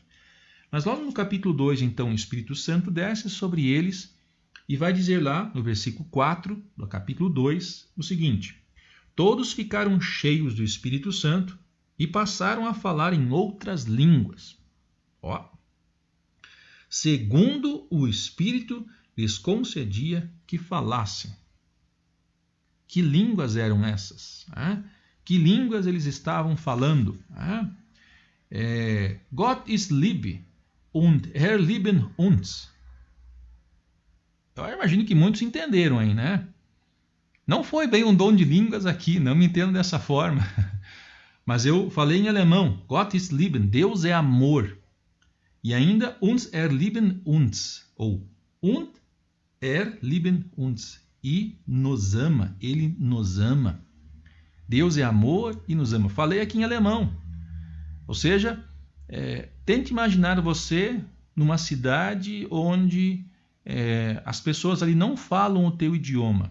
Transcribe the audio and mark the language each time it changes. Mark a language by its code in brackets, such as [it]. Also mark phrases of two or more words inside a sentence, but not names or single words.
[pt] Mas logo no capítulo 2, então, o Espírito Santo desce sobre eles e vai dizer lá, no versículo 4 do capítulo 2, o seguinte: todos ficaram cheios do Espírito Santo e passaram a falar em outras línguas, segundo o Espírito lhes concedia que falassem. Que línguas eram essas? Que línguas eles estavam falando? [de] Gott ist Liebe und er lieben uns. [pt] Eu imagino que muitos entenderam aí, né? Não foi bem um dom de línguas aqui, não me entendo dessa forma. Mas eu falei em alemão, [de] Gott ist Lieben, [pt] Deus é amor. E ainda, [de] uns lieben uns, ou und lieben uns. [pt] E nos ama, ele nos ama. Deus é amor e nos ama. Falei aqui em alemão. Ou seja, tente imaginar você numa cidade onde as pessoas ali não falam o teu idioma.